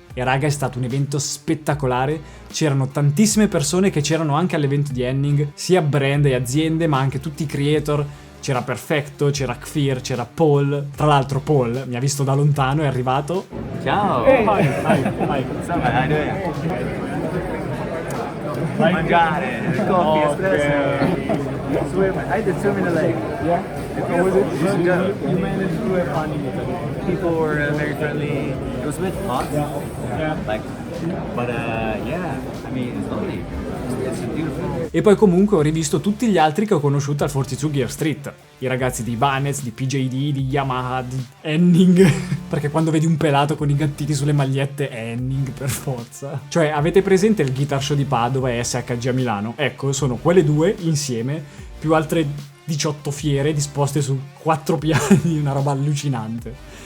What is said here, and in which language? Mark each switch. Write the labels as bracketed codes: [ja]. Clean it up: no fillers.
[it] E raga, è stato un evento spettacolare, c'erano tantissime persone che c'erano anche all'evento di Henning, sia brand e aziende ma anche tutti i creator, c'era Perfecto, c'era Kfir, c'era Paul, tra l'altro Paul mi ha visto da lontano, è arrivato. Ciao! [en] Hey. Hi. What's up, man? How you doing? Mangiare, coffee, espresso. Swim. I did swim in the lake. Yeah? How was it? So good. You managed to have fun in Italy. People were very friendly. It was a bit hot. Yeah. Like, but yeah, I mean, it's lovely. It's beautiful. [it] E poi comunque ho rivisto tutti gli altri che ho conosciuto al 42 Gear Street. I ragazzi di Ibanez, di PJD, di Yamaha, di Henning. Perché quando vedi un pelato con i gattini sulle magliette è Henning per forza. Cioè, avete presente il Guitar Show di Padova e SHG a Milano? Ecco, sono quelle due insieme, più altre 18 fiere disposte su 4 piani, una roba allucinante.